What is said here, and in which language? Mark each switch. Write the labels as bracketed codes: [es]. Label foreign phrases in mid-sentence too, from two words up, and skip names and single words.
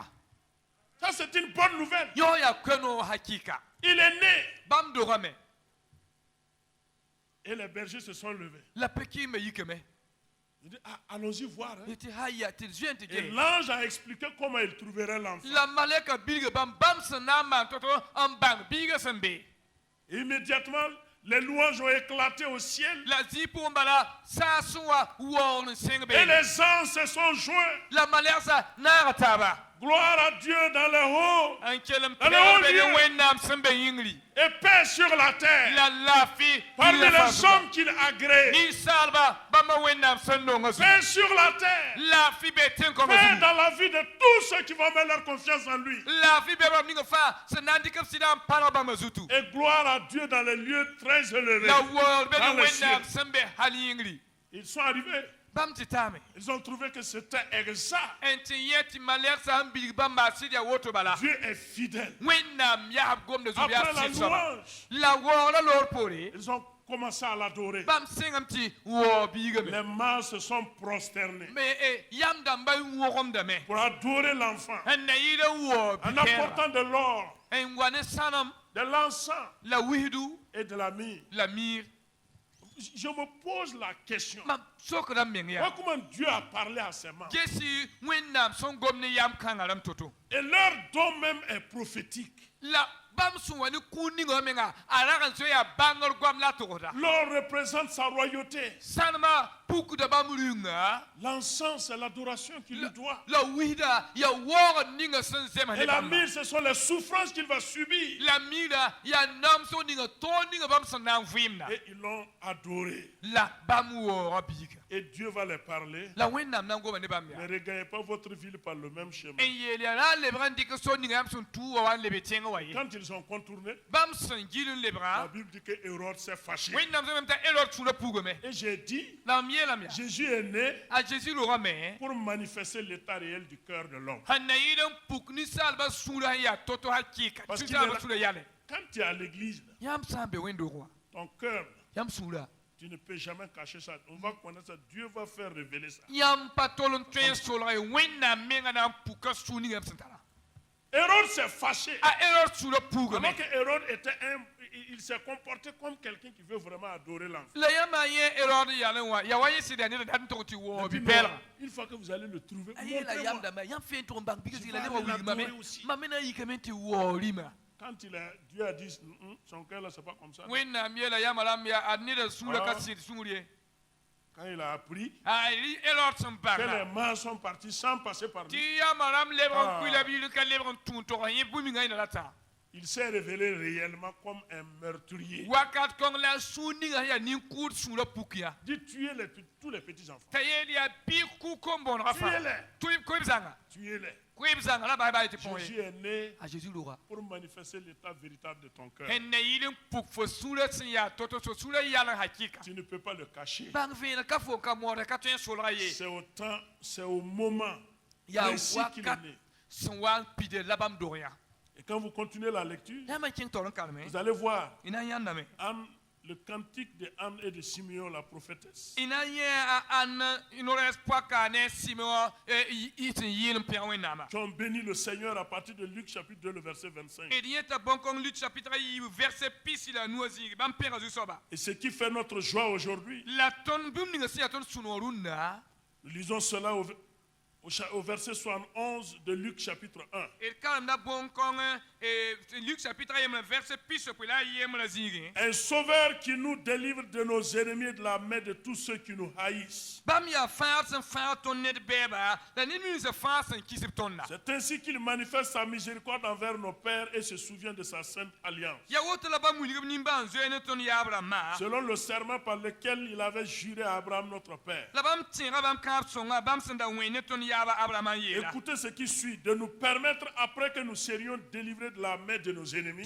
[fr] Ça, c'est une bonne nouvelle. [mos] yõ yaa koe-noog hakɩɩka [fr] Il est né. [mos] bãmb dogame [fr] Et les bergers se sont levés. [mos] la pekĩmbã yikame [fr] Ils disent, ah, allons-y voir. hein. y [mos] tɩ haya tɩ d zoe n tɩ [fr] Et [mos] ge [fr] l'ange a expliqué comment il trouverait l'enfant. [mos] la malɛka bilga bãmb sẽn na n maan to-to n bãng biigã sẽn be [fr] Immédiatement, les louanges ont éclaté au ciel. [mos] la zĩ pʋgẽ bala saasẽ wa waoogd n sẽng be [fr] Et les anges se sont joints. [mos] la malɛgsã naaga taaba [fr] Gloire à Dieu dans les hauts. [mos] n kell n [fr] Alléluia. [mos] pɛgd be ne wẽnnaam sẽn be yĩngri [fr] Et paix sur la terre. [mos] la laafɩ [fr] Parmi les hommes qu'il agrée. [mos] ninsaalba bãmba wẽnnaam sẽn nonga zu [fr] Paix sur la terre. [mos] laafɩ be tẽn-kõngã [fr] Paix [mos] zu [fr] dans la vie de tous ceux qui vont mettre leur confiance en lui. [mos] laafɩ be bãmb ninga fãa sẽn na n dɩk b sɩda n pãrg bãmba zutu [fr] Et gloire à Dieu dans les lieux très élevés. [mos] la waoogd be [fr] Dans [mos] ne [fr] le [mos] wẽnnaam [fr] ciel. [mos] sẽn be hal yĩngri [fr] Ils sont arrivés. [mos] bãmb tɩ taame [fr] Ils ont trouvé que c'était exact. [mos] n tɩ yẽ tɩ malɛgsã sẽn bilg bãmba sɩd yaa woto bala [fr] Dieu est fidèle. [mos] wẽnnaam yaab gomda zu [fr] Après [mos] yaa la sɩd soaba [fr] louange, [mos] la waoogrã loor poore [fr] ils ont commencé à l'adorer. [mos] bãmb sẽngame tɩ waoo biigame [fr] Les mages se sont prosternés [mos] me yam dãmbã n wõgemdame [fr] pour adorer l'enfant [mos] n na yɩɩd n waoo [fr] en [mos] bi-kɛɛrga [fr] apportant de l'or, [mos] n wa ne sãnem [fr] de l'encens [mos] la wihidu [fr] et de la myrrhe. [mos] la mire [fr] Je me pose la question. [mos] mam sokra meng ya [fr] Vois comment Dieu a parlé à ses mains. [mos] gesi wẽnnaam sẽn gom ne yam kãngã rãmb to-to [fr] Et leur don même est prophétique. [mos] la bãmb sẽn wa ne kũun ninga menga a rag n zoe yaa bãngr goam la togda [fr] L'or représente sa royauté. [mos] sãnema pukda bãmb rĩnga [fr] L'encens, c'est l'adoration qu'il lui doit. [mos] la wisda yaa waoogd ninga sẽn zems [fr] Et [mos] ne [fr] la [mos] bãmba [fr] myrrhe, ce sont les souffrances qu'il va subir. [mos] la mira yaa namsg ninga tõog ninga bãmb sẽn na n vɩɩmda [fr] Et ils l'ont adoré. [mos] la bãmb waooga biiga [fr] Et Dieu va les parler. [mos] la wẽnnaam na n goma ne bãmb [fr] Ne [mos] yaa [fr] regagnez pas votre ville par le même chemin. [mos] n yeel yaa na n lebg n dɩk so ninga yãmb sẽn tʋʋ wa wa n lebe tẽngã wa ye [fr] Quand ils ont contourné, [mos] bãmb sẽn gil n la lebga [fr] Bible dit que Hérode s'est fâché. [mos] wẽnnaam sẽn ta elod tũudã pugame [fr] Et j'ai dit, [mos] la m yeelame yaa [fr] Jésus est né [mos] a Jésus rogame [fr] pour manifester l'état réel du cœur de l'homme. [mos] sẽn na yɩɩd n puk ninsaalbã sũurã sẽn yaa to-to hakɩɩka [fr] Parce qu'il [mos] ninsaalbã [fr] est [mos] sũurã yale [fr] Quand tu es à l'église, [mos] yãmb sã n be wẽn-doog wã [fr] ton cœur, [mos] yãmb sũurã [fr] tu ne peux jamais cacher ça. On va connaître ça. Dieu va faire révéler ça. [mos] yãmb pa tol n tõe n solga ye wẽnnaam menga na n puka sũ ning yãmb sẽn tara [fr] Hérode s'est fâché. [mos] a Hérode sũurã pugame [fr] Alors que Hérode était il s'est comporté comme quelqu'un qui veut vraiment adorer l'enfant. [mos] la yãmba yẽ Hérode yal n wa yaa wa yẽ sɩda ned dat n tog tɩ waoo [fr] Il dit, [mos] bi-pɛɛlga [fr] non, une fois que vous allez le trouver, [mos] a yeela [fr] montrez-moi. [mos] yamdame yãmb fẽn tog n bãng bɩg zɩla [fr] vas [mos] neb wa [fr] aller [mos] wilgmame [fr] l'adorer aussi. [mos] mam me na n yikame tɩ waoo rĩma [fr] Quand Dieu a dit, son cœur là, c'est pas comme ça. [mos] wẽnnaam yeela yãmba rãmb yaa ad neda sũurã ka sɩd sũur ye [fr] Quand il a appris [mos] a Hérode sẽn [fr] que les [mos] bagda [fr] mains sont parties sans passer par [mos] tɩ [fr] lui, [mos] yãmba rãmb lebg n Ah. kʋɩ la biil ka lebg n tũud tog yẽ bũmb-mingã yẽna la tã [fr] il s'est révélé réellement comme un meurtrier. [mos] wakat kõng la sũur ninga sẽn yaa nin-kʋʋd sũurã puk yaa [fr] Dit tuer tous les petits enfants. [mos] t'a yeel yaa bɩ kʋ kom-bõonegã fãa [fr] Tuez-les. [mos] koeeb zãnga [fr] Tuez-les. [mos] koeeb zãnga la baa baa ye tɩ põe [fr] Jésus est né [mos] a Jésus roga [fr] pour manifester l'état véritable de ton cœur. [mos] n na yɩl n puk fo sũurã sẽn yaa to-to so sũurã yal n hakɩɩka [fr] Tu ne peux pas le cacher. [mos] bãng vẽeneg ka fo n ka moodɛ ka tõe n solga ye [fr] C'est au temps, c'est au moment [mos] yaa [fr] précis qu'il est [mos] wakat [fr] né. [mos] sẽn wa n pide la bãmb dog yaa [fr] Et quand vous continuez la lecture, [mos] yãmb n kẽng taoor n kalme [fr] vous allez voir [mos] y na n yãndame [fr] Anne, le cantique de Anne et de Simeon, la prophétesse. [mos] y na n yẽ a ãn norɛs poaka ne sɩme y sẽn yɩɩl n pẽg wẽnnaamã [fr] Qui ont béni le Seigneur à partir de Luc chapitre 2, le verset 25. [mos] d yẽ t'a bõn-kõng Luc chapitre yiib verset pis la nua zĩig bãmb pẽga zu-soaba [fr] Et ce qui fait notre joie aujourd'hui, [mos] la tõnd bũmb ninga sẽn yaa tõnd sũ-noog rũndã [fr] nous lisons cela au verset 71 de Luc chapitre 1. [mos] d kalemda bõn-kõng Luc chapitre a yembre verset pis p la a yembrã zĩigẽ [fr] Un sauveur qui nous délivre de nos ennemis et de la main de tous ceux qui nous haïssent. [mos] bãmb yaa fãag sẽn fãag tõnd ned bɛɛba la ned ninsã fãag sẽn kɩsb tõnda [fr] C'est ainsi qu'il manifeste sa miséricorde envers nos pères et se souvient de sa sainte alliance. [mos] ya woto la bãmb wilgb nimbãan zoe ne tõnd yaab rãmbã [fr] Selon le serment par lequel il avait juré à Abraham notre père. [mos] la bãmb tẽega bãmb kãab sõnga bãmb sẽn da wẽ ne tõnd yaaba abraham n yeela [fr] Écoutez ce qui suit, de nous permettre, après que nous serions délivrés de la main de nos ennemis,